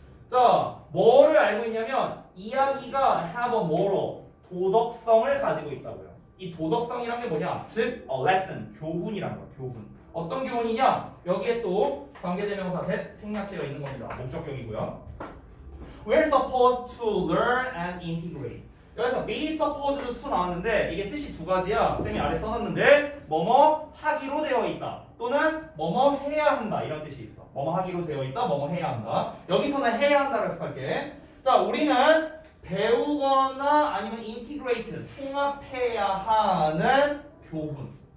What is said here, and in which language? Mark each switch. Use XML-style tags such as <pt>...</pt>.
<ko>자, 뭐를 알고 있냐면 이야기가</ko> <en>have a moral,</en> <ko>도덕성을 가지고 있다고요. 이 도덕성이란 게 뭐냐? 즉, a lesson, 교훈이라는 거야. 교훈. 어떤 교훈이냐? 여기에 또 관계대명사 that 생략되어 있는 겁니다. 목적격이고요.</ko> <en>We're supposed to learn and integrate.</en> <ko>여기서 be supposed to 나왔는데 이게 뜻이 두 가지야. 쌤이 아래 써놨는데 뭐뭐 하기로 되어 있다. 또는 뭐뭐 해야 한다. 이런 뜻이 있어. 뭐뭐 하기로 되어 있다. 뭐뭐 해야 한다. 여기서는 해야 한다고 해석할게. 자, 우리는 배우거나 아니면 integrate, 통합해야 하는 교훈.</ko>